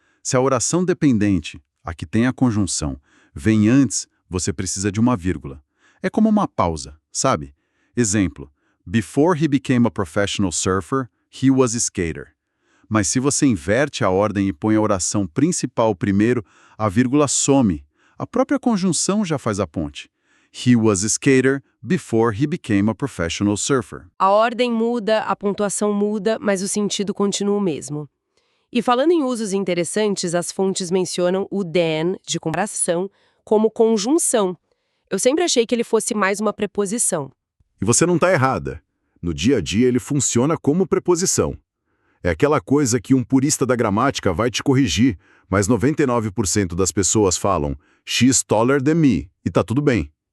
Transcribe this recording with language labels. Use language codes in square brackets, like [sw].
[pt] Se a oração dependente, a que tem a conjunção, vem antes, você precisa de uma vírgula. É como uma pausa, sabe? Exemplo. [en] Before he became a professional surfer, he was a skater. [pt] Mas se você inverte a ordem e põe a oração principal primeiro, a vírgula some. A própria conjunção já faz a ponte. [en] He was a skater before he became a professional surfer. [pt] A ordem muda, a pontuação muda, mas o sentido continua o mesmo. E falando em usos interessantes, as fontes mencionam o than, de comparação, como conjunção. Eu sempre achei que ele fosse mais uma preposição. E você não está errada. No dia a dia ele funciona como preposição. É aquela coisa que um purista da gramática vai te corrigir, mas 99% das pessoas falam [en] "she's taller than me" [pt] e tá tudo bem.